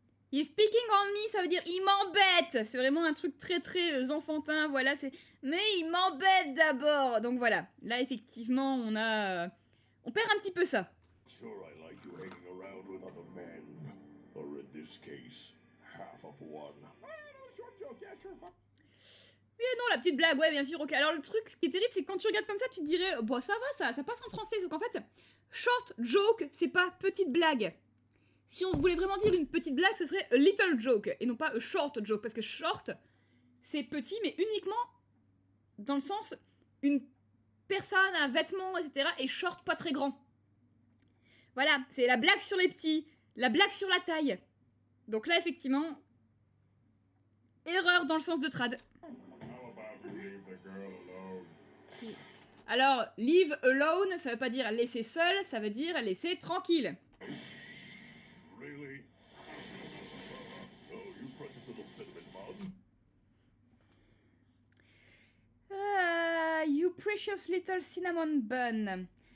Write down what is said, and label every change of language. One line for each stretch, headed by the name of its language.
English: He's speaking on me,
French: ça veut dire il m'embête. C'est vraiment un truc très très enfantin, voilà, c'est... Mais il m'embête d'abord. Donc voilà, là effectivement, on perd un petit peu ça.
English: Sure, I like you hanging around with other men. Or in this case, half of one. Short joke, yeah, sure.
French: Oui, non, la petite blague, ouais, bien sûr, ok. Alors, le truc, ce qui est terrible, c'est que quand tu regardes comme ça, tu te dirais, bon, ça va, ça passe en français. Sauf qu'en fait,
English: short joke,
French: c'est pas petite blague. Si on voulait vraiment dire une petite blague, ce serait
English: a little joke,
French: et non pas
English: a short joke,
French: parce que short, c'est petit, mais uniquement dans le sens, une personne, un vêtement, etc., et short, pas très grand. Voilà, c'est la blague sur les petits, la blague sur la taille. Donc là, effectivement, erreur dans le sens de trad.
English: How about we leave the girl alone?
French: Alors,
English: leave alone,
French: ça veut pas dire laisser seul, ça veut dire laisser tranquille.
English: Really? Oh, you precious little cinnamon bun. You precious little cinnamon bun.